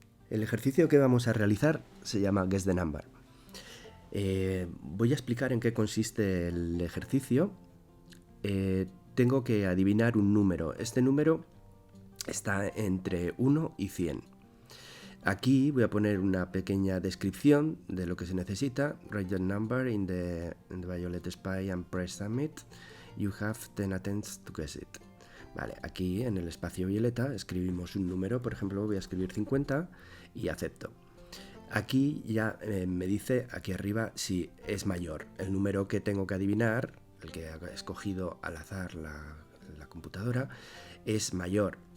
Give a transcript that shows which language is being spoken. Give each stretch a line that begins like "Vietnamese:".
Spanish: El ejercicio que vamos a realizar se llama Guess the Number. Voy a explicar en qué consiste el ejercicio. Tengo que adivinar un número. Este número está entre 1 y 100. Aquí voy a poner una pequeña descripción de lo que se necesita.
English: Write the number in the violet space and press submit. You have 10 attempts to guess it.
Spanish: Vale, aquí en el espacio violeta escribimos un número, por ejemplo voy a escribir 50 y acepto. Aquí ya me dice aquí arriba si es mayor. El número que tengo que adivinar, el que ha escogido al azar la computadora, es mayor.